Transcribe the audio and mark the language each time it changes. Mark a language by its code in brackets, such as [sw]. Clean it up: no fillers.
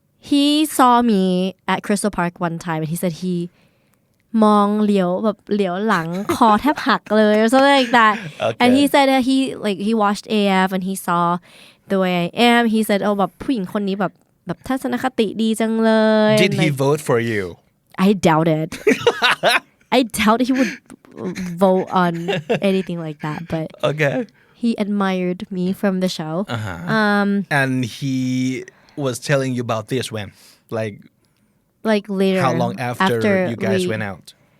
[en] He saw me at Crystal Park one time, and he said he [th] มองเหลียวแบบเหลียวหลัง คอแทบหักเลย [en] or something like that. Okay. And he said that he watched AF and he saw the way I am. He said [th] แบบผู้หญิงคนนี้แบบทัศนคติดีจังเลย [en] Did he vote for you? I doubt it. I doubt he would vote on anything like that, but Okay. he admired me from the show. And he was telling you about this when? Like later. How long after you guys went out?